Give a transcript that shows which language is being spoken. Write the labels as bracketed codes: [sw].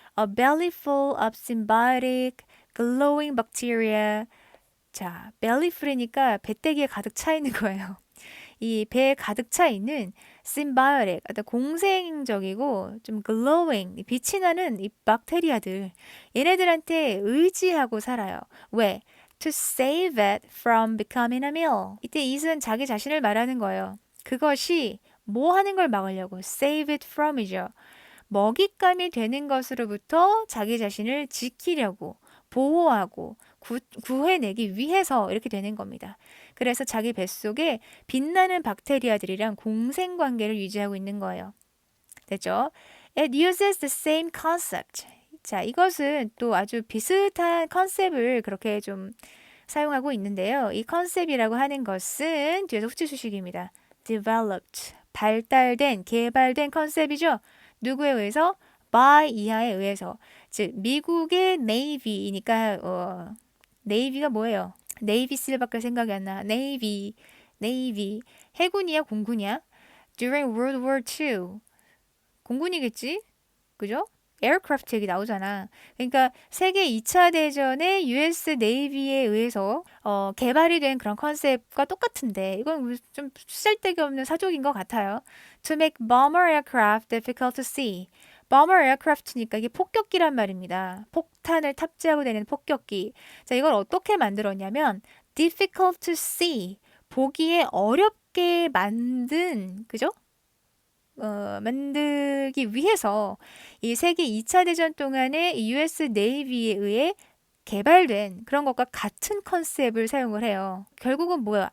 [en] A belly full of symbiotic glowing bacteria. [ko] 자, [en] belly full [ko] 이니까 배때기에 가득 차 있는 거예요. 이 배에 가득 차 있는 symbiotic, 어떤 공생적이고 좀 glowing, 빛이 나는 이 박테리아들. 얘네들한테 의지하고 살아요. 왜? [en] To save it from becoming a meal. [ko] 이때 it은 자기 자신을 말하는 거예요. 그것이 뭐 하는 걸 막으려고? [en] Save it from [ko] 이죠. 먹잇감이 되는 것으로부터 자기 자신을 지키려고 보호하고 구해내기 위해서 이렇게 되는 겁니다. 그래서 자기 뱃속에 빛나는 박테리아들이랑 공생관계를 유지하고 있는 거예요. 됐죠? [en] It uses the same concept. [ko] 자, 이것은 또 아주 비슷한 컨셉을 그렇게 좀 사용하고 있는데요. 이 컨셉이라고 하는 것은 뒤에서 후치수식입니다. developed, 발달된, 개발된 컨셉이죠. 누구에 의해서? by 이하에 의해서. 즉 미국의 Navy니까 Navy가 뭐예요? Navy SEAL밖에 생각이 안 나. Navy 해군이야 공군이야? [en] During World War II [ko] 공군이겠지? 그죠? 에어크래프트 얘기 나오잖아. 그러니까 세계 2차 대전에 US 네이비에 의해서 개발이 된 그런 컨셉과 똑같은데 이건 좀 쓸데기 없는 사족인 것 같아요. [en] To make bomber aircraft difficult to see. [ko] bomber aircraft니까 이게 폭격기란 말입니다. 폭탄을 탑재하고 다니는 폭격기. 자, 이걸 어떻게 만들었냐면 [en] difficult to see. [ko] 보기에 어렵게 만든, 그죠? 만들기 위해서 이 세계 2차 대전 동안에 이 US 네이비에 의해 개발된 그런 것과 같은 컨셉을 사용을 해요. 결국은 뭐야?